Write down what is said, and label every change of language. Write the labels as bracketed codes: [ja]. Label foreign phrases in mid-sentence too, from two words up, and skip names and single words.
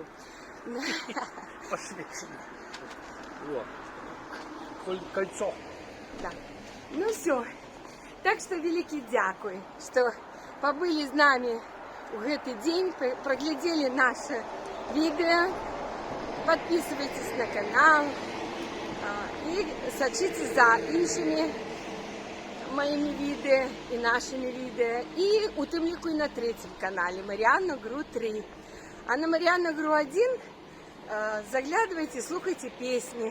[ru] Посвящение. Вот. Кольцо. Да. Ну, все. Так что [uk] великий дякую, [ru] что побыли с нами в этот день, проглядели наше видео. Подписывайтесь на канал. [uk] І сачіться за іншими моїми відео і нашими відео. І у тим ліку і на третьому каналі Мар'яна Гру 3. [ru] А на Мар'яна Гру 1 заглядывайте, слухайте песни.